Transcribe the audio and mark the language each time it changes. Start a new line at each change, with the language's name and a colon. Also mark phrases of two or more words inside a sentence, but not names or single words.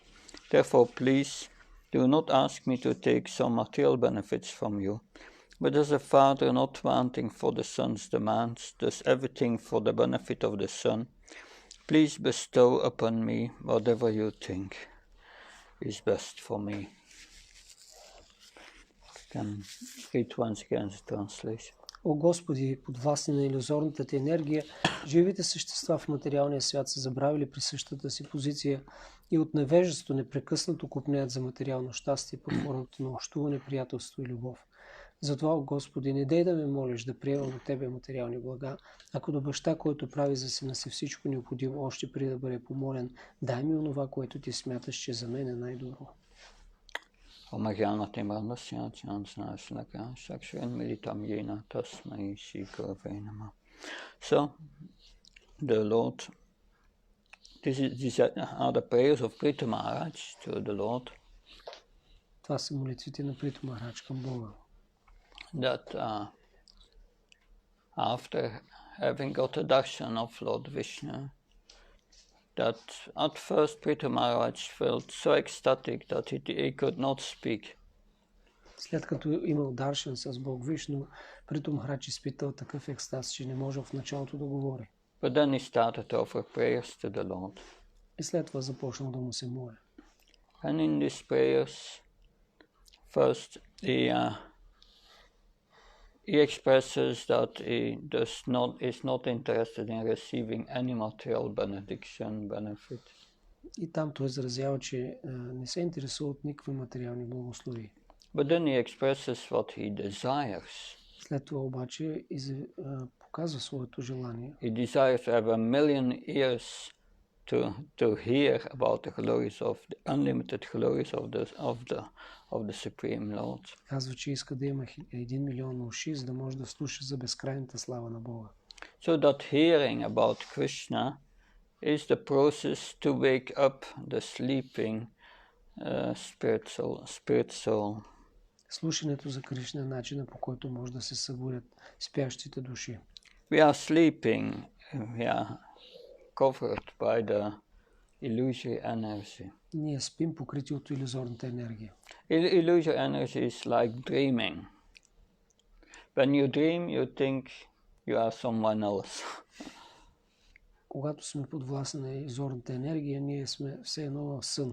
English: Therefore, please do not ask me to take some material benefits from you, but as a father not wanting for the son's demands, does everything for the benefit of the son, please bestow upon me whatever you think is best for me. Can read once again the translation.
Bulgarian: О Господи, подвластни на илюзорната ти енергия, живите същества в материалния свят са забравили присъщата си позиция и от невежество непрекъснато купнеят за материално щастие под формата на общуване, приятелство и любов. Затова, о Господи, не дай да ме молиш да приемам от Тебе материални блага, ако до баща, който прави за сина си всичко необходимо, още преди да бъде помолен, дай ми онова, което Ти смяташ, че за мен е най-добро.
English: So, the Lord, these are the prayers of Prithu Maharaj to the Lord.
Bulgarian: Това са молитвите на Приту Махарадж към Бога.
English: That after having got a darshan of Lord Vishnu, that at first Prithu Maharaj felt so ecstatic that he could not speak.
Bulgarian: След като имал даршан с Бог Вишну, Приту Махарадж изпитал такъв екстаз, че не може в началото да говори.
English: But then he started to offer prayers to the Lord.
Bulgarian: И след това започнал да му се моли.
English: And in these prayers, first he expresses that he is not interested in receiving any material benefit.
Bulgarian: И там той изразява, че не се интересува от никакви материални благослови.
English: But then he expresses what he desires.
Bulgarian: След това обаче показва своето желание.
English: He desires to have 1,000,000 ears to hear about the glories of the unlimited glories of the Supreme Lord.
Bulgarian: Казва, че иска да има 1 милион уши, за да може да слуша за безкрайната слава на Бога.
English: So that hearing about Krishna is the process to wake up the sleeping spirit soul.
Bulgarian: Слушането за Кришна е начина, по който може да се събудят спящите души.
English: We are sleeping, we are covered by the illusory energy.
Bulgarian: Ние спим покрити от илюзорната енергия.
English: Illusory energy is like dreaming. When you dream, you think you are someone else.
Bulgarian: Когато сме подвластни на илюзорната енергия, ние сме все едно в сън.